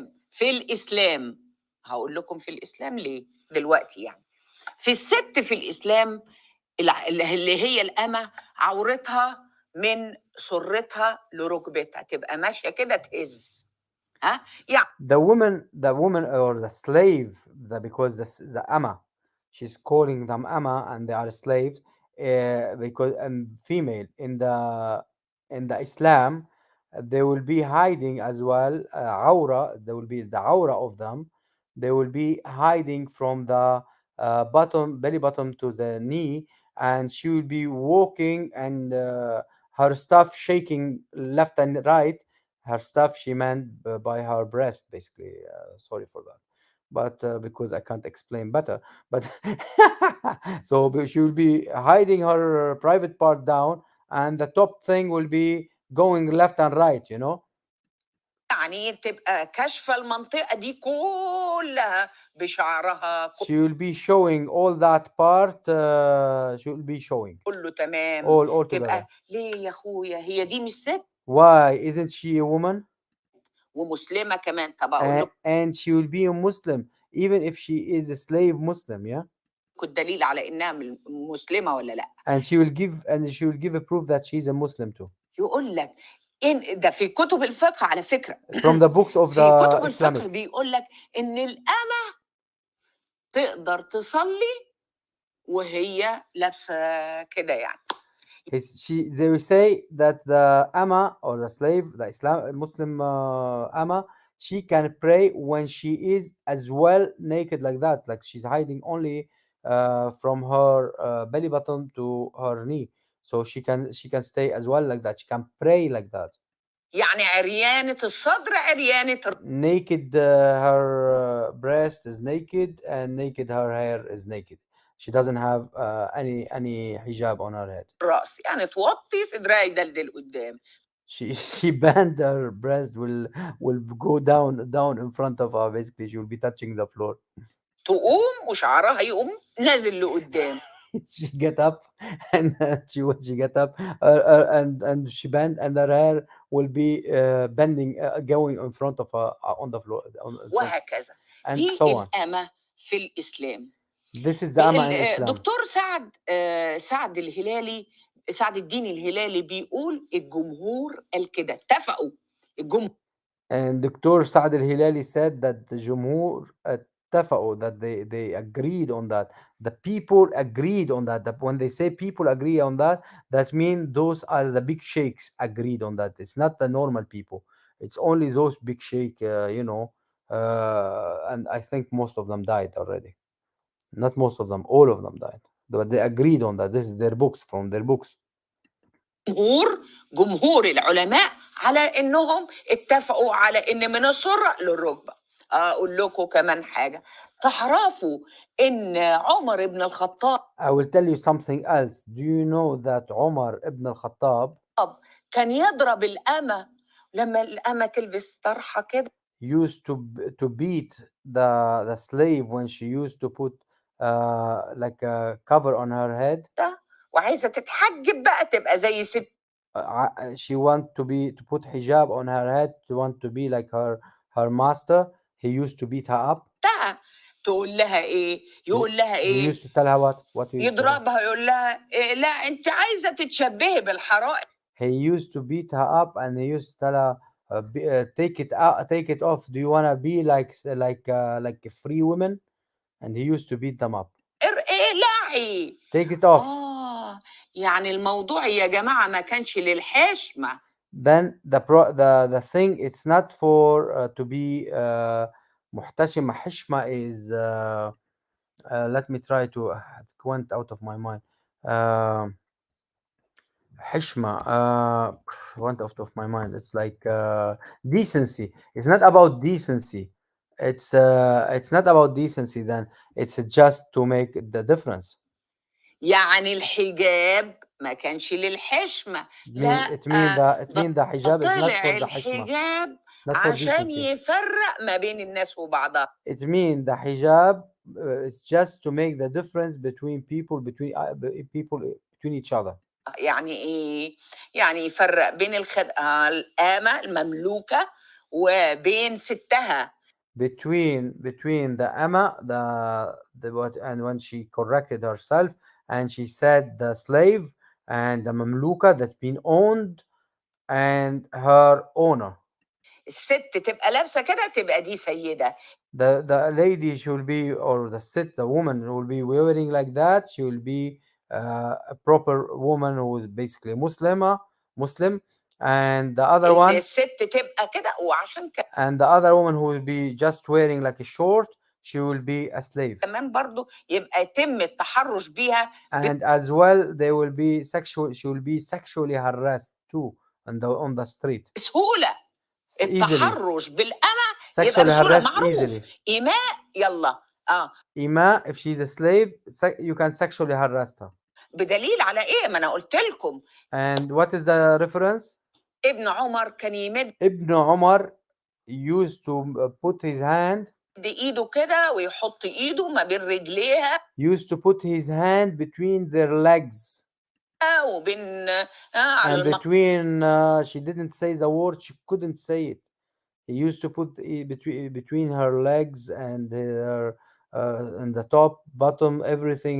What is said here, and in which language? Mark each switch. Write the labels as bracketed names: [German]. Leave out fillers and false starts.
[Arabic] في الإسلام هقول لكم في الإسلام ليه دلوقتي. يعني في الست في الإسلام اللي هي الأمة، عورتها من سرتها لركبتها، تبقى ماشية كده تهز. ها يعني [English] The woman or the slave, because the ama, she's calling them ama and they are slaves, because and female in the Islam, they will be hiding as well. Aura, there will be the aura of them. They will be hiding from the belly button to the knee, and she will be walking and her stuff shaking left and right. Her stuff she meant by her breast, basically. Sorry for that, but because I can't explain better. But so she will be hiding her private part down, and the top thing will be going left and right. [Arabic] يعني تبقى كاشفة المنطقة دي كلها بشعرها [English] She will be showing all that part. She will be showing [Arabic] كله تمام. [English] all together. [Arabic] تبقى ليه يا أخويا هي دي مش ست [English] Why isn't she a woman? [Arabic] ومسلمة كمان. طب أقول لكم [English] And she will be a Muslim, even if she is a slave Muslim, yeah. [Arabic] الدليل على إنها مسلمة ولا لأ. [English] And she will give a proof that she's a Muslim too. [Arabic] يقول لك إن ده في كتب الفقه على فكرة. [English] From the books of the [Arabic] كتب الفقه [English] Islamic. [Arabic] بيقول لك إن الأمة تقدر تصلي وهي لابسة كده يعني. [English] They will say that the ama or the slave, the Muslim ama, she can pray when she is as well naked like that, like she's hiding only from her belly button to her knee, so she can stay as well like that. She can pray like that. [Arabic] يعني عريانة الصدر عريانة [English] Naked, her breast is naked, and naked her hair is naked. She doesn't have any hijab on her head. [Arabic] الرأس، يعني توطي صدرها يدلدل قدام. [English] She bent her breast will go down in front of her. Basically, she will be touching the floor. [Arabic] تقوم وشعرها يقوم نازل لقدام. [English] She get up, and she get up, and she bend, and her hair will be bending, going in front of her on the floor. [Arabic] وهكذا. [English] And [Arabic] دي [English] so on. [Arabic] الأمة في الإسلام. [English] This is the ama in Islam. [Arabic] دكتور سعد الدين الهلالي بيقول الجمهور قال كده، اتفقوا الجمهور. [English] And Dr. Saad al-Hilali said that the Jumhur [Arabic] اتفقوا, [English] that they agreed on that. The people agreed on that. When they say people agree on that, that means those are the big sheikhs agreed on that. It's not the normal people. It's only those big sheikh, and I think most of them died already. Not most of them, all of them died. But they agreed on that. This is their books, from their books. [Arabic] جمهور العلماء على انهم اتفقوا على ان من السرة للركبة. اقول لكم كمان حاجة تعرفوا ان عمر بن الخطاب [English] I will tell you something else. Do you know that Umar ibn al-Khattab [Arabic] كان يضرب الأمة لما الأمة تلبس طرحة كده [English] used to beat the slave when she used to put like a cover on her head. [Arabic] وعايزة تتحجب بقى تبقى زي ست. [English] She want to put hijab on her head, to want to be like her master. He used to beat her up. [Arabic] تقول لها ايه؟ يقول لها ايه؟ [English] He used to tell her what he used [Arabic] يضربها يقول لها إيه؟ لا انت عايزة تتشبهي بالحرائق. [English] He used to beat her up, and he used to tell her, take it out, take it off. Do you want to be like a free woman? And he used to beat them up. [Arabic] اقلعي. [English] Take it off. [Arabic] يعني الموضوع يا جماعة ما كانش للحشمة. [English] Then the thing, it's not for to be [Arabic] محتشمة. [English] حشمة is let me try to, it went out of my mind. حشمة went out of my mind. It's like decency. It's not about decency. It's not about decency then. It's just to make the difference. [Arabic] يعني الحجاب ما كانش للحشمة، لا [English] It mean the hijab is not for the hishma, [Arabic] الحجاب [English] not for [Arabic] عشان [English] decency. [Arabic] يفرق ما بين الناس وبعضها. [English] It mean the hijab is just to make the difference between people, between each other. [Arabic] يعني ايه؟ يعني يفرق بين القامة المملوكة وبين ستها. [English] Between the Amma, and when she corrected herself and she said the slave and the Mamluka that's been owned and her owner. [Arabic] الست تبقى لابسة كده تبقى دي سيدة. [English] The lady she will be, or the woman who will be wearing like that, she will be a proper woman who is basically Muslim, and the other one, [Arabic] الست تبقى كده وعشان كده [English] and the other woman who will be just wearing like a short, she will be a slave. [Arabic] كمان برضو يبقى يتم التحرش بيها [English] And as well, she will be sexually harassed too on the street. [Arabic] بسهولة. [English] Easily. [Arabic] التحرش بالأمة يبقى [English] Sexually [Arabic] بسهولة. [English] harassed [Arabic] معروف [English] easily. [Arabic] إيماء يلا [English] Ima, if she's a slave, you can sexually harass her. [Arabic] بدليل على إيه؟ ما أنا قلت لكم. [English] And what is the reference? [Arabic] ابن عمر كان يمد [English] Ibn Umar used to put his hand, [Arabic] إيده كده ويحط إيده ما بين رجليها [English] used to put his hand between their legs. [Arabic] وبين [English] And between, she didn't say the word, she couldn't say it. He used to put between her legs and her and the top, bottom, everything.